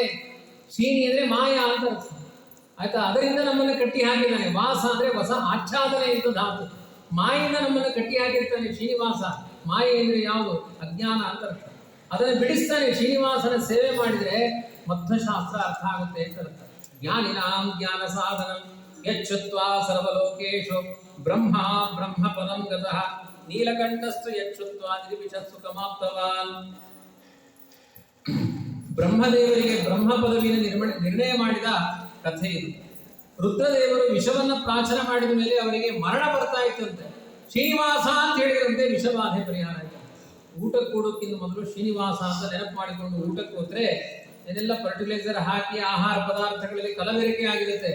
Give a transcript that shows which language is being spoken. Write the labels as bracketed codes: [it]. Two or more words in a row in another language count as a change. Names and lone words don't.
[kn] ಶ್ರೀನಿ ಅಂದ್ರೆ ಮಾಯಾ ಅಂತ ಅರ್ಥ. ಆಯ್ತಾ. ಅದರಿಂದ ನಮ್ಮನ್ನು ಕಟ್ಟಿ ಹಾಕಿದ್ದಾನೆ. ವಾಸ ಅಂದ್ರೆ ಹೊಸ ಆಚ್ಛಾದನೆ ಅಂತ ಧಾತು. ಮಾಯಿಂದ ನಮ್ಮನ್ನು ಕಟ್ಟಿ ಹಾಕಿರ್ತಾನೆ ಶ್ರೀನಿವಾಸ. ಮಾಯೆ ಅಂದ್ರೆ ಯಾವುದು? ಅಜ್ಞಾನ ಅಂತ ಅರ್ಥ. ಅದನ್ನು ಬಿಡಿಸ್ತಾನೆ. ಶ್ರೀನಿವಾಸನ ಸೇವೆ ಮಾಡಿದ್ರೆ ಮಧ್ವಶಾಸ್ತ್ರ ಅರ್ಥ ಆಗುತ್ತೆ ಅಂತ ಅರ್ಥ. [sa] ಜ್ಞಾನಿನಾಂ ಜ್ಞಾನ ಸಾಧನಂ ಯಚ್ಛುತ್ವಾ ಸರ್ವಲೋಕೇಶು ಬ್ರಹ್ಮ ಬ್ರಹ್ಮ ಪದಂ ಗತಃ ನೀಲಕಂಠಸ್ತು ಯಚ್ಛುತ್ವಾ ನಿರ್ವಿಶಸ್ಸು ಕಮಾಪ್ತವಾನ್. [kn] ಬ್ರಹ್ಮದೇವರಿಗೆ ಬ್ರಹ್ಮ ಪದವಿಯನ್ನು ನಿರ್ಣಯ ಮಾಡಿದ ಕಥೆ ಇದು. ರುದ್ರದೇವರು ವಿಷವನ್ನ ಪ್ರಾಚನ ಮಾಡಿದ ಮೇಲೆ ಅವರಿಗೆ ಮರಣ ಬರ್ತಾ ಇತ್ತಂತೆ. ಶ್ರೀನಿವಾಸ ಅಂತ ಹೇಳಿದ್ರಂತೆ ವಿಷಬಾಧೆ ಪರಿಹಾರ ಆಯ್ತು. ಊಟಕ್ಕೆ ಕೊಡೋಕ್ಕಿಂತ ಮೊದಲು ಶ್ರೀನಿವಾಸ ಅಂತ ನೆನಪು ಮಾಡಿಕೊಂಡು ಊಟಕ್ಕೆ ಹೋದ್ರೆ ಇದೆಲ್ಲ ಫರ್ಟಿಲೈಸರ್ ಹಾಕಿ ಆಹಾರ ಪದಾರ್ಥಗಳಲ್ಲಿ ಕಲಬೆರಕೆ ಆಗಿರುತ್ತೆ.